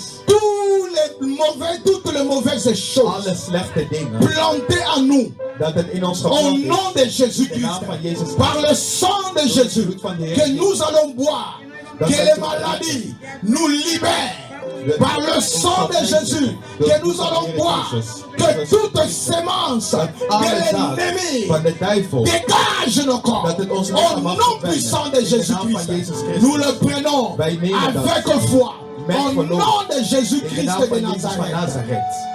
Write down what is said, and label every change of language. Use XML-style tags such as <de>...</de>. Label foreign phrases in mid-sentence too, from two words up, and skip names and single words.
<fr>toutes les mauvaises choses</fr> <nl>alle slechte dingen,</nl> <fr>plantées en nous.</fr> <nl>dat het in ons</nl> <fr>Au</fr> <nl>geplant</nl> <fr>nom</fr> <nl>is,</nl> <fr>de</fr> <nl>in de</nl> <fr>Jésus-Christ,</fr> <nl>naam van Jezus</nl> <fr>par</fr> <nl>Christus,</nl> <fr>le sang de Jésus, que nous allons boire, que les maladies nous libèrent. Par le sang de Jésus, que nous allons boire, que toute sémence de l'ennemi</fr> <nl>van de duivel,</nl> <fr>dégage nos corps. Au nom puissant de Jésus-Christ, nous le prenons avec foi. Au nom de</fr> <nl>in de</nl> <fr>Jésus-Christ</fr> <nl>naam</nl> <fr>de</fr> <nl>van Jezus van</nl> <fr>Nazareth.</fr> <nl>Nazareth.</nl>